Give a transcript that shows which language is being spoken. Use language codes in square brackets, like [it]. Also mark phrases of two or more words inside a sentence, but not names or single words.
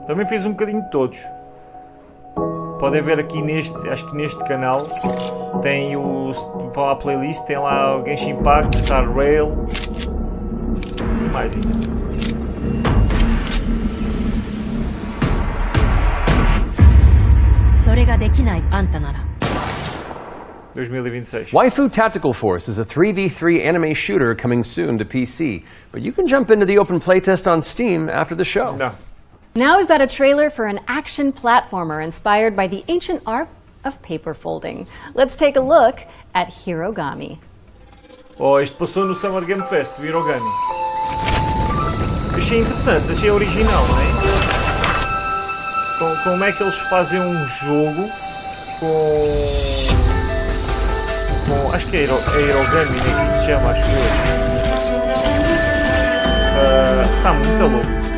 [pt] Também fiz um bocadinho de todos. Podem ver aqui neste, acho que neste canal tem o, vão à playlist, tem lá o Genshin Impact, Star Rail e mais ainda. [ja] Isso ができないあんたなら [en] 2026. Waifu Tactical Force is a 3v3 anime shooter coming soon to PC, but you can jump into the open playtest on Steam after the show. No. Now we've got a trailer for an action platformer inspired by the ancient art of paper folding. Let's take a look at Hirogami. [pt] Oh, isto passou no Summer Game Fest, o Hirogami. Achei interessante, achei original, não é? Como é que eles fazem um jogo com acho que é Hirogami, né, que se chama, acho que está muito louco.